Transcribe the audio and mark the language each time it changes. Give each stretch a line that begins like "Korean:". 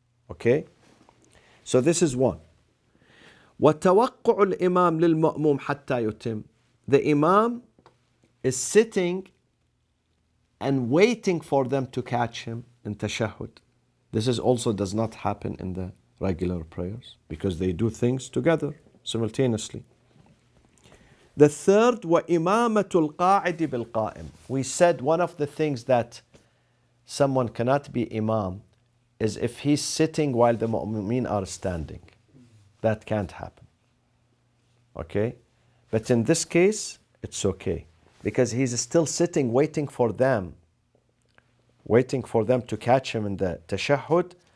English: Okay? So this is one.
Arabic: وَتَوَقُّعُ الْإِمَامِ لِلْمَأْمُومِ حَتَّى يُتِمْ.
English: The imam is sitting and waiting for them to catch him in tashahhud. This is also does not happen in the regular prayers because they do things together, simultaneously. The third,
Arabic: وَإِمَامَةُ الْقَاعِدِ بِالْقَائِمِ.
English: We said one of the things that someone cannot be imam is if he's sitting while the mu'mineen are standing. That can't happen. Okay? But in this case, it's okay. Because he's still sitting waiting for them to catch him in the tashahhud.